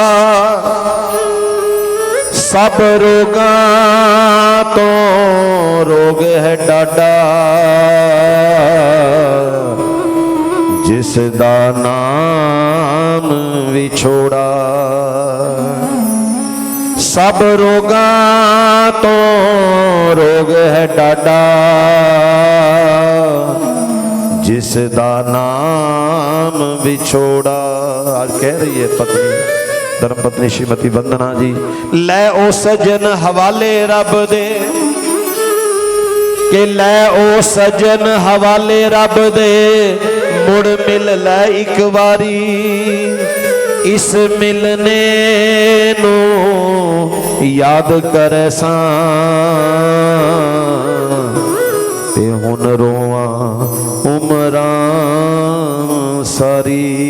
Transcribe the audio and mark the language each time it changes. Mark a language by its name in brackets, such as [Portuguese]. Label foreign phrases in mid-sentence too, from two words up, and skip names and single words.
[Punjabi] ਸਭ ਰੋਗਾਂ ਤੋਂ ਰੋਗ ਹੈ ਡਾਢਾ, ਜਿਸ ਦਾ ਨਾਮ ਵਿਛੋੜਾ। ਸਭ ਰੋਗਾਂ ਤੋਂ ਰੋਗ ਹੈ ਡਾਢਾ, ਜਿਸ ਦਾ ਨਾਮ ਵਿਛੋੜਾ। [Hindi] आज कह रही है पत्नी, धर्मपत्नी श्रीमती वंदना जी, [Punjabi] ਲੈ ਓ ਸੱਜਣ ਹਵਾਲੇ ਰੱਬ ਦੇ, ਕੇ ਲੈ ਓ ਸੱਜਣ ਹਵਾਲੇ ਰੱਬ ਦੇ, ਮੁੜ ਮਿਲ ਲੈ ਇੱਕ ਵਾਰੀ। ਇਸ ਮਿਲਣੇ ਨੂੰ ਯਾਦ ਕਰੇ ਸਾਂ, ਤੇ ਹੁਣ ਰੋਵਾਂ ਉਮਰਾਂ ਸਾਰੀ।